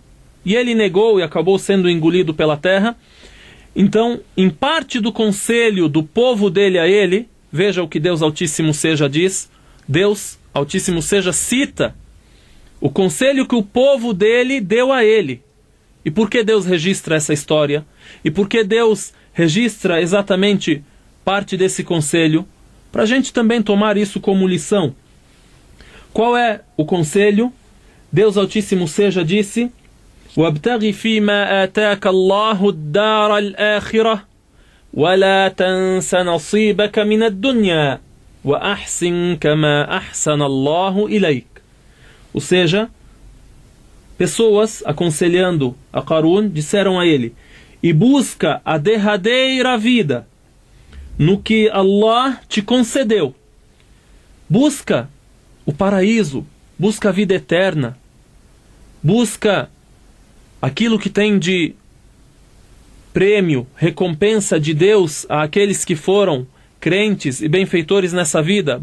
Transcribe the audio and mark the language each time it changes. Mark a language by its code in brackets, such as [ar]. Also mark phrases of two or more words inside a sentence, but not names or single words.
[pt] E ele negou e acabou sendo engolido pela terra. Então, em parte do conselho do povo dele a ele, veja o que Deus Altíssimo seja diz, Deus Altíssimo seja cita o conselho que o povo dele deu a ele. E por que Deus registra essa história? E por que Deus registra exatamente parte desse conselho? Para a gente também tomar isso como lição. Qual é o conselho? Deus Altíssimo seja disse: [ar] وَابْتَغِ فِيمَا آتَاكَ اللَّهُ الدَّارَ الْآخِرَةَ وَلَا تَنْسَ نَصِيبَكَ مِنَ الدُّنْيَا وأحسن كما أحسن الله إليك. [pt] Ou seja, pessoas aconselhando a Qarun disseram a ele: e busca a derradeira vida no que Allah te concedeu. Busca o paraíso, busca a vida eterna, busca aquilo que tem de prêmio, recompensa de Deus àqueles que foram crentes e benfeitores nessa vida.